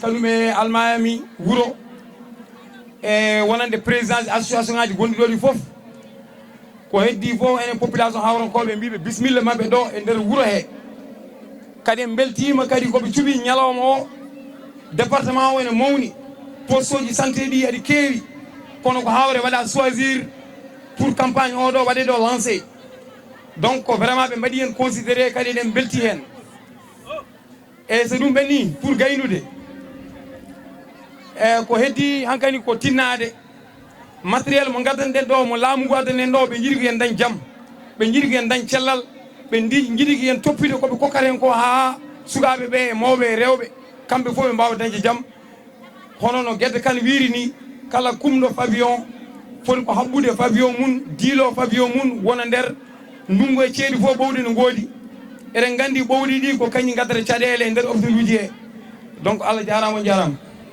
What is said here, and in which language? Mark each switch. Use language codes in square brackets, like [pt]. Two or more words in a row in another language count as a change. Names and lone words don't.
[ff] kañum e almayami wuuro e wonande président association ngaji gonɗi ɗo ɗi foof ko heddi fof enen population hawronkoɓe mbiɓe bisimilla mabɓe ɗo e nder wuuro he kadi en beltima kadi koɓe cuuɓi ñalawma o département o ene mawni poste uji santé ɗi aɗi keewi kono ko hawre waɗa [fr] choisir pour campagne [ff] oɗo waɗe ɗo lancé [fr] donc vraiment [ff] ɓe mbaɗi hen considéré kadi eɗen belti hen e so ɗum ɓenni pour gaynude e ko heddi hankkadi ko tinnade matériel mo gaddanɗen ɗo mo laamu ngu addanen ɗo ɓe jiiɗi ko yen dañ jaam ɓe jiiɗi ko yen dañ cellal ɓe jiiɗi ko yen toppide koɓe kokkata hen ko ha sukaɓe ɓe e mawɓe e rewɓe kamɓe fof ɓe mbawa dañde jaam hono no guedde kan wiiri ni kala kumɗo pavillon foti ko habɓude pavillon mum diilo pavillon mum wona nder ndungu e ceeɗu fof ɓowɗi no ngoodi eɗen gandi ɓowɗi ɗi ko kañi gaddata caɗele e nder office uji he donc Allah jarama on jarama